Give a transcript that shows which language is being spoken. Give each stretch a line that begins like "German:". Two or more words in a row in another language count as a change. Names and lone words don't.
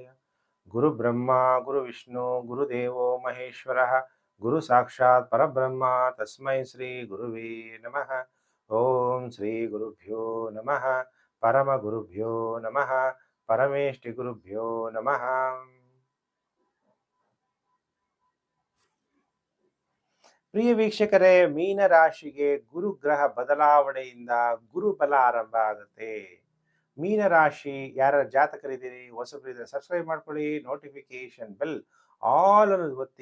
Sanskrit: ಗುರು ಬ್ರಹ್ಮ ಗುರು ವಿಷ್ಣು ಗುರುದೇವೋ ಮಹೇಶ್ವರ. ಗುರು ಸಾಕ್ಷಾತ್ ಪರಬ್ರಹ್ಮ ತಸ್ಮೈ ಶ್ರೀ ಗುರುವೇ ನಮಃ. ಓಂ ಶ್ರೀ ಗುರುಭ್ಯೋ ನಮಃ. ಪರಮ ಗುರುಭ್ಯೋ ನಮಃ. ಪರಮೇಷ್ಠಿ ಗುರುಭ್ಯೋ ನಮಃ.
Kannada: ಪ್ರಿಯ ವೀಕ್ಷಕರೇ, ಮೀನ ರಾಶಿಗೆ ಗುರುಗ್ರಹ ಬದಲಾವಣೆಯಿಂದ ಗುರುಬಲ ಆರಂಭ ಆಗುತ್ತೆ. ಮೀನ ರಾಶಿ ಯಾರ ಜಾತಕರಿದ್ದೀರಿ, ಹೊಸಬರಿದ್ರೆ ಸಬ್ಸ್ಕ್ರೈಬ್ ಮಾಡ್ಕೊಳ್ಳಿ,
English: notification bell all
Kannada: ಅನ್ನೋದು ಒತ್ತಿ.